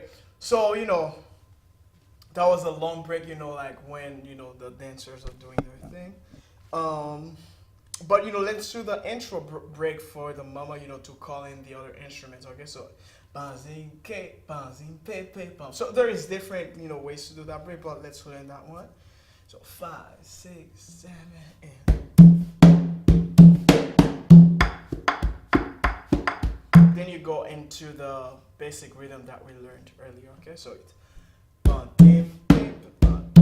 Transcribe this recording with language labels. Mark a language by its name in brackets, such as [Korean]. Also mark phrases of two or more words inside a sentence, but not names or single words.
[English] So that was a long break. Like when the dancers are doing their thing. But let's do the intro break for the mama. To call in the other instruments. Okay, so bazing ke bazing pe pe bum. So there is different ways to do that break, but let's learn that one. So 5, 6, 7, 8. Then you go into the basic rhythm that we learned earlier. Okay, so it's bum, bim, bim, bum.